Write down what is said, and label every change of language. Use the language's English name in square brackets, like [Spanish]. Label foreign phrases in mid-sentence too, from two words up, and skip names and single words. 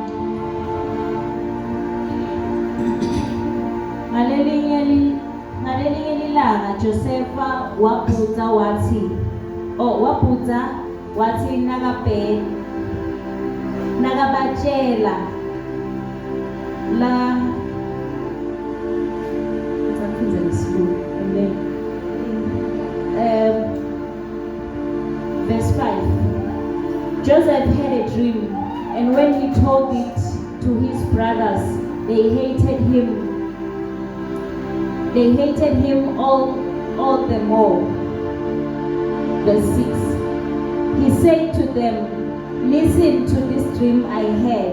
[Zulu] Ngalelinye ilanga Josefa wabhuza wathi nakabatshela [English] la verse 5 Joseph had a dream, and when he told it to his brothers, they hated him all the more. Verse 6 He said to them, listen to this dream I had.